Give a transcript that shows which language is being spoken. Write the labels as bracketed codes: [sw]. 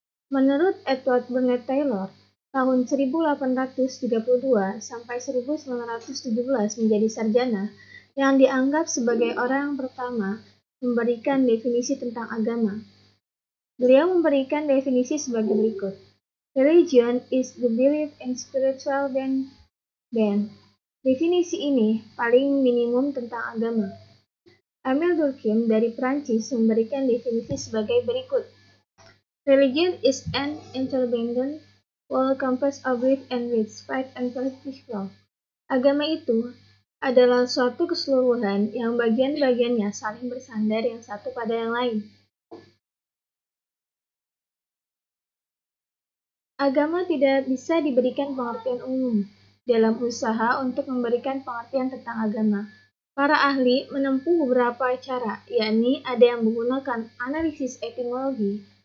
[id] Menurut Edward Burnett Taylor, tahun 1832 sampai 1917 menjadi sarjana yang dianggap sebagai orang yang pertama memberikan definisi tentang agama. Beliau memberikan definisi sebagai berikut. [en] Religion is the belief in spiritual being. [id] Definisi ini paling minimum tentang agama. Emile Durkheim dari Prancis memberikan definisi sebagai berikut. [en] Religion is an interdependent whole composed of belief and faith, faith and political. [id] Agama itu adalah suatu keseluruhan yang bagian-bagiannya saling bersandar yang satu pada yang lain. Agama tidak bisa diberikan pengertian umum. Dalam usaha untuk memberikan pengertian tentang agama, para ahli menempuh beberapa cara, yakni ada yang menggunakan analisis etimologi.